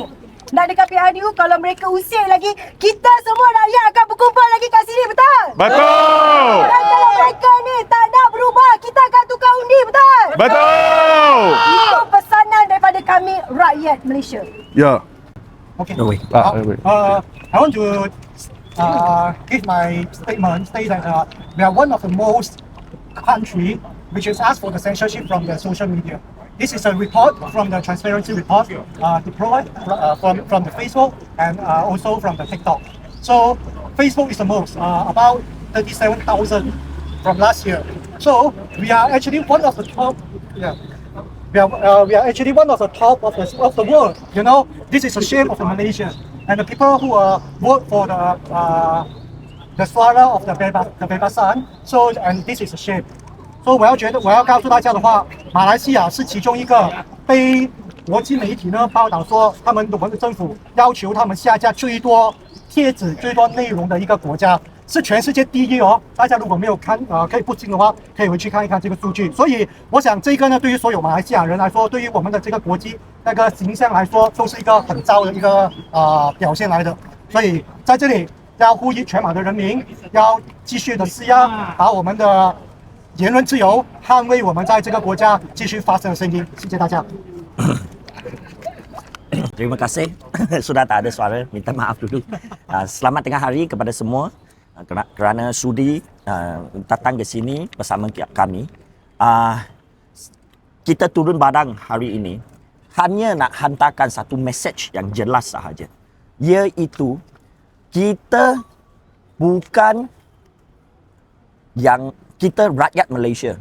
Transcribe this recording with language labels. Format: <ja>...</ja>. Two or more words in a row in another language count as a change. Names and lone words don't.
<ms>Nak dekat PRU, kalau mereka usik lagi, kita semua rakyat akan berkumpul lagi kat sini, betul? Betul! Dan kalau mereka ni tak nak berubah, kita akan tukar undi, betul? Betul! Itu pesanan daripada kami rakyat Malaysia. Ya. Okay.</ms> <en>I want to give my statement, say that we are one of the most country which has asked for the censorship from the social media. This is a report from the Transparency Report deployed from the Facebook and also from the TikTok. So Facebook is the most, about 37,000 from last year. So we are actually one of the top. Yeah. We are actually one of the top of the world. You know, this is a shame of the Malaysians and the people who vote for the suara of the Bebasan. So and this is a shame.</en> <zh>So 我要告诉大家的话，马来西亚是其中一个被国际媒体呢报道说，我们的政府要求他们下架最多贴纸、最多内容的一个国家。是全世界第一哦！大家如果没有看可以不信的话，可以回去看一看这个数据。所以我想这个呢，对于所有马来西亚人来说，对于我们的这个国际那个形象来说，都是一个很糟的一个表现来的。所以在这里要呼吁全马的人民，要继续的施压，把我们的言论自由，捍卫我们在这个国家继续发声的声音。谢谢大家。</zh> <ms>Terima kasih sudah tak ada suara, minta maaf dulu. Selamat tengah hari kepada semua. Kerana sudi datang ke sini bersama kami. Kita turun badang hari ini hanya nak hantarkan satu message yang jelas sahaja, iaitu kita bukan kita rakyat Malaysia.</ms>